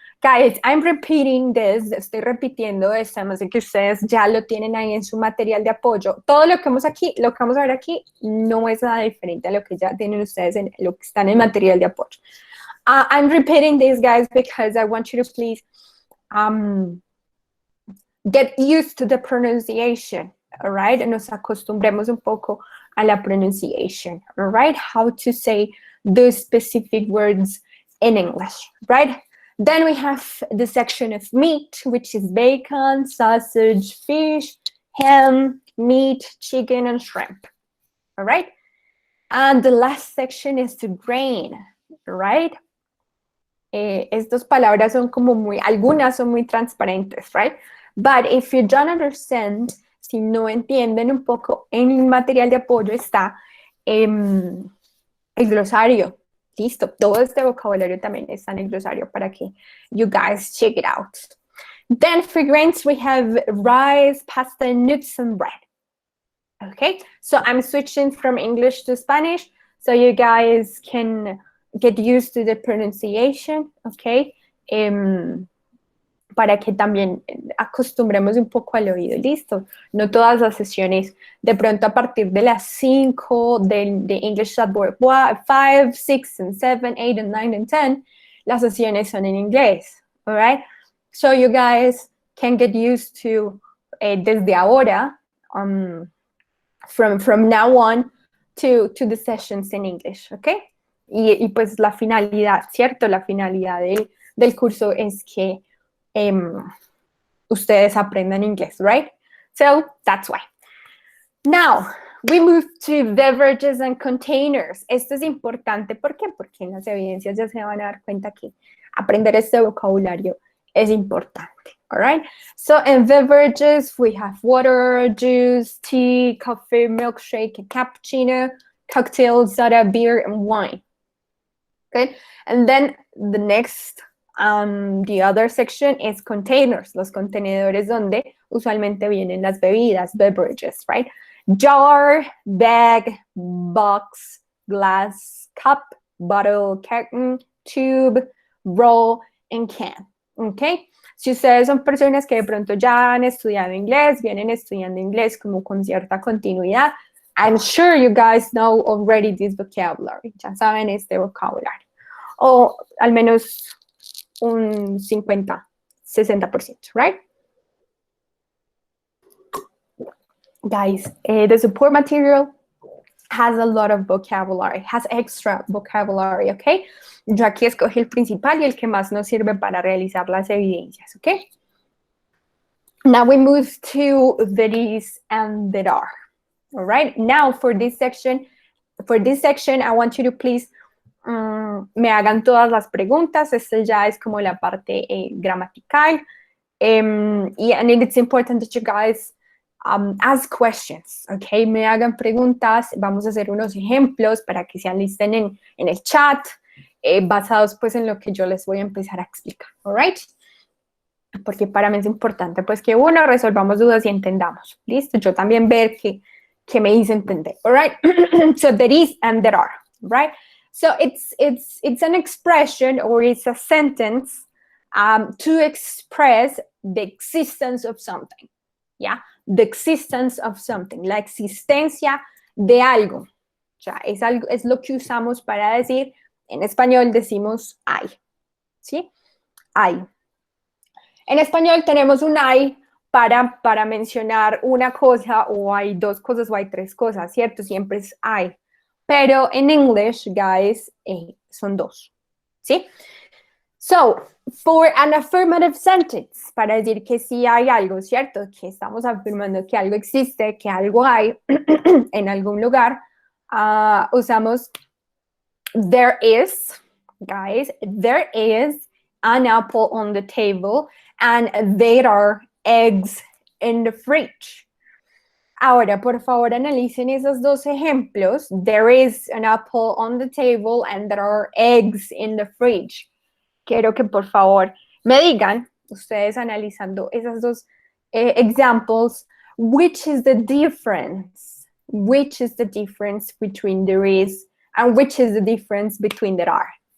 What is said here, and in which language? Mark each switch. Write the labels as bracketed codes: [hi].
[en] Guys, I'm repeating this, [es] estoy repitiendo esto, además de que ustedes ya lo tienen ahí en su material de apoyo. Todo lo que vamos a ver aquí no es nada diferente a lo que ya tienen ustedes en lo que están en el material de apoyo. [en] I'm repeating this, guys, because I want you to please get used to the pronunciation, all right? [es] Nos acostumbremos un poco a la pronunciation, [en] all right? How to say the specific words in English, right? Then we have the section of meat, which is bacon, sausage, fish, ham, meat, chicken, and shrimp, all right? And the last section is the grain, right? [es] Estas palabras son como algunas son muy transparentes, right? [en] But if you don't understand, [es] si no entienden un poco, en el material de apoyo está el glosario. Listo, todo este vocabulario también está en el glosario para que [en] you guys check it out. Then for grains, we have rice, pasta, nuts, and bread. Okay, so I'm switching from English to Spanish so you guys can get used to the pronunciation, okay? [es] Para que también acostumbremos un poco al oído, listo. No todas las sesiones, de pronto a partir de las 5 de [en] English at Work 5, 6, and 7, 8, and 9, and 10, [es] las sesiones son en inglés, [en] all right? So you guys can get used to [es] desde ahora, [en] from now on, to the sessions in English, okay? [es] Y pues la finalidad, ¿cierto? La finalidad del curso es que ustedes aprendan inglés, right? [en] So that's why. Now, we move to beverages and containers. [es] Esto es importante, ¿por qué? Porque en las evidencias ya se van a dar cuenta que aprender este vocabulario es importante, [en] all right? So in beverages, we have water, juice, tea, coffee, milkshake, cappuccino, cocktail, soda, beer, and wine, okay? And then the next, the other section is containers, [es] los contenedores donde usualmente vienen las bebidas, [en] beverages, right? Jar, bag, box, glass, cup, bottle, carton, tube, roll, and can, ¿ok? [es] Si ustedes son personas que de pronto ya han estudiado inglés, vienen estudiando inglés como con cierta continuidad, [en] I'm sure you guys know already this vocabulary, [es] ya saben este vocabulario, o al menos un 50, 60%, right? [en] Guys, the support material has a lot of vocabulary, has extra vocabulary, okay? [es] Yo aquí escogí el principal y el que más nos sirve para realizar las evidencias, okay? [en] Now we move to the is and that are, all right? Now for this section, I want you to please [es] me hagan todas las preguntas. Esta ya es como la parte gramatical. [en] And it's important that you guys ask questions, okay? [es] Me hagan preguntas, vamos a hacer unos ejemplos para que se alisten en el chat, basados pues en lo que yo les voy a empezar a explicar, [en] all right? [es] Porque para mí es importante pues que uno resolvamos dudas y entendamos, ¿listo? Yo también ver que me hice entender, [en] all right? So there is and there are, right? So it's an expression or it's a sentence to express the existence of something, yeah? The existence of something, [es] la existencia de algo. O sea, es lo que usamos para decir, en español decimos hay, ¿sí? Hay. En español tenemos un hay para mencionar una cosa, o hay dos cosas, o hay tres cosas, ¿cierto? Siempre es hay. Pero en English, guys, son dos, ¿sí? [en] So, for an affirmative sentence, [es] para decir que sí hay algo, ¿cierto? Que estamos afirmando que algo existe, que algo hay en algún lugar, usamos [en] there is, guys, there is an apple on the table and there are eggs in the fridge. [es] Ahora, por favor, analicen esos dos ejemplos. [en] There is an apple on the table and there are eggs in the fridge. [es] Quiero que por favor me digan, ustedes analizando esos dos examples, [en] which is the difference? Which is the difference between there is and which is the difference between there are?